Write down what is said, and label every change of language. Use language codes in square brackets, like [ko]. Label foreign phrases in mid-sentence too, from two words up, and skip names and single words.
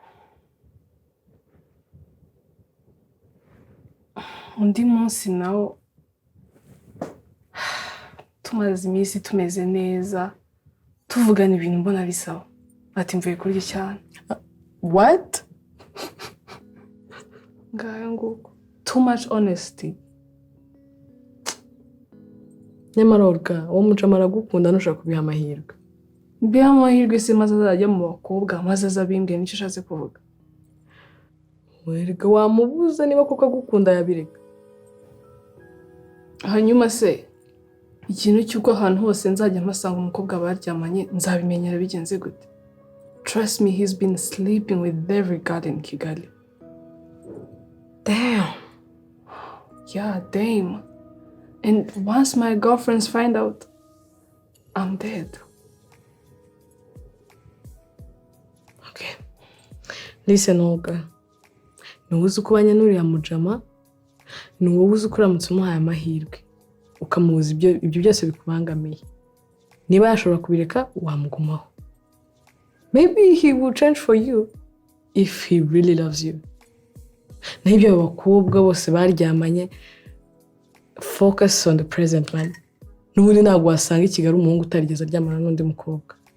[rw] Undi munsi nawo tumaze iminsi tumeze neza tuvugana ibintu mbona bisawa. Ati mvuye kurya cyane. [en] What? [rw] Ngaho nguko. [en] Too much honesty. [rw] Nyamara Olga uwo mucama aragukunda nushaka kubiha amahirwe. Mbiha amahirwe se maze azajya mu bakobwa maze azabimbwe n'icyo ashatse kuvuga. Werega wamubuza niba koko agukunda yabireka. Hanyuma se ikintu cy'uko ahantu hose nzajya mpasanga umukobwa baryamanye nzabimenyera bigenze gute? [en] Trust me, he's been sleeping with every girl in Kigali. Damn. Yeah, damn. And once my girlfriends find out, I'm dead. Okay. Listen, Olga. [rw] Ni uzi kubanya n'uriya mujama, ni wowe uzi kuramutse umuhaye amahirwe. Ukamubuza ibyo byose bikubangamiye. Niba yashobora kubireka wamugumaho. [en] Maybe he will change for you if he really loves you. [rw] Naho ibyo abakobwa bose baryamanye, [en] focus on the present man. [rw] N'ubundi ntabwo wasanga i Kigali umuhungu utarigeze aryamana n'undi mukobwa.